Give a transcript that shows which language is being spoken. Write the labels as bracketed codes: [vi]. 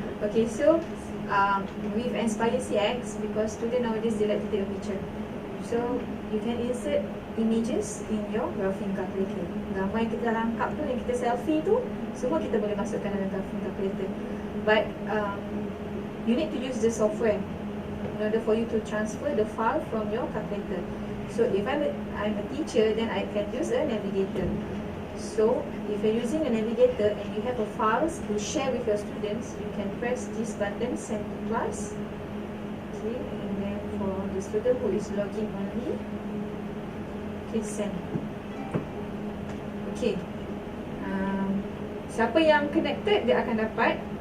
[en] Okay, so we've inspired CX because students nowadays they like to take a picture. So you can insert images in your graphing calculator. [ms] Gambar yang kita rangkap tu, yang kita selfie tu, semua kita boleh masukkan dalam graphing calculator. [en] But you need to use the software in order for you to transfer the file from your calculator. So if I'm a teacher, then I can use a navigator. So if you're using a navigator and you have a files to share with your students, you can press this button, send to class. Okay, and then for the student who is logging only, okay, send. [ms] Okay, siapa yang connected dia akan dapat.